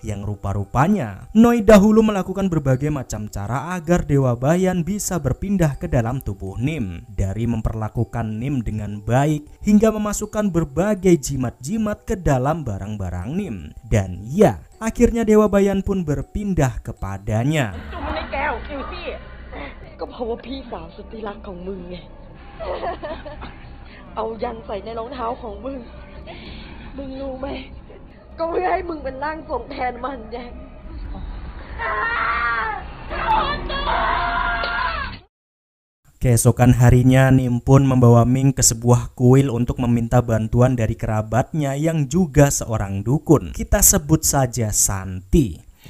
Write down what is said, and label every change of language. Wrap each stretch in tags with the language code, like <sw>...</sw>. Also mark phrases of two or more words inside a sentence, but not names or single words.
<id>yang rupa-rupanya Noi dahulu melakukan berbagai macam cara agar Dewa Bayan bisa berpindah ke dalam tubuh Nim, dari memperlakukan Nim dengan baik hingga memasukkan berbagai jimat-jimat ke dalam barang-barang Nim. Dan ya, akhirnya Dewa Bayan pun berpindah kepadanya.</id> <th>ก็เพราะว่าพี่สาวสุดที่รักของมึงไง เอายันใส่ในรองเท้าของมึง มึงรู้ไหม ก็เพื่อให้มึงเป็นร่างทรงแทนมันไง</th> <id>Keesokan harinya Nim pun membawa Ming ke sebuah kuil untuk meminta bantuan dari kerabatnya yang juga seorang dukun. Kita sebut saja Santi.</id>